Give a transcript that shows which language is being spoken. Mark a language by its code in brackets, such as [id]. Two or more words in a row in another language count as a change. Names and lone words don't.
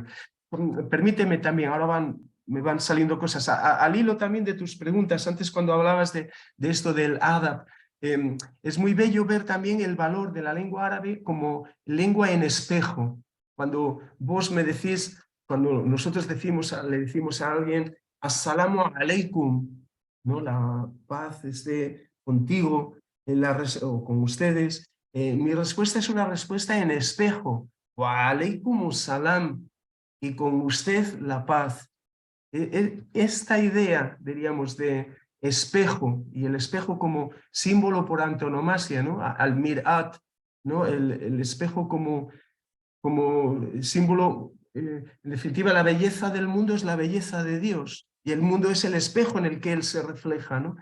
[es] Permíteme también, ahora me van saliendo cosas, al hilo también de tus preguntas, antes cuando hablabas de esto del adab, es muy bello ver también el valor de la lengua árabe como lengua en espejo. Cuando vos me decís, cuando nosotros le decimos a alguien, [ar] السلام عليكم, [es] ¿no? La paz esté contigo o con ustedes. Mi respuesta es una respuesta en espejo. [ar] وعليكم السلام. [es] Y con usted la paz. Esta idea, diríamos, de espejo, y el espejo como símbolo por antonomasia, ¿no? [ar] المرآة, ¿no? [es] El espejo como símbolo, en definitiva, la belleza del mundo es la belleza de Dios, y el mundo es el espejo en el que Él se refleja, ¿no?